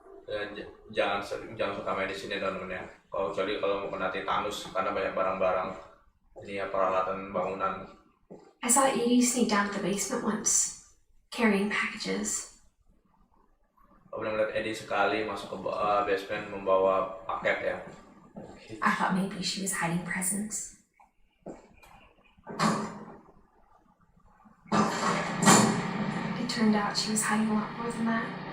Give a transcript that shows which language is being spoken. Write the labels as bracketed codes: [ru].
[id] Dan jangan suka main di sini teman-teman ya. Kecuali kalau mau kena tetanus karena banyak barang-barang ini ya, peralatan bangunan. [en] I saw Edie sneak down to the basement once, carrying packages. [id] Aku pernah melihat Eddie sekali masuk ke basement membawa paket ya. [en] I thought maybe she was hiding presents. It turned out she was hiding a lot more than that.